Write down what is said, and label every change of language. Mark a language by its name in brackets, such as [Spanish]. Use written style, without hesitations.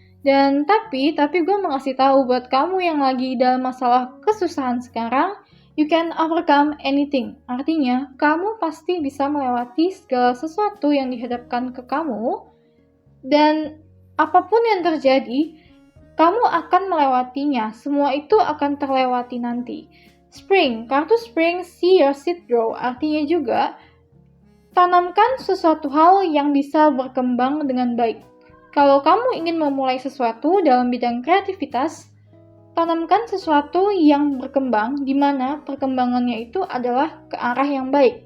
[Indonesian] Dan tapi gue mau ngasih tahu buat kamu yang lagi dalam masalah kesusahan sekarang, [English] you can overcome anything. [Indonesian] Artinya, kamu pasti bisa melewati segala sesuatu yang dihadapkan ke kamu dan apapun yang terjadi, kamu akan melewatinya. Semua itu akan terlewati nanti. [English] Spring, [Indonesian] kartu [English] Spring, see your seed grow. [Indonesian] Artinya juga, tanamkan sesuatu hal yang bisa berkembang dengan baik. Kalau kamu ingin memulai sesuatu dalam bidang kreativitas, tanamkan sesuatu yang berkembang, di mana perkembangannya itu adalah ke arah yang baik.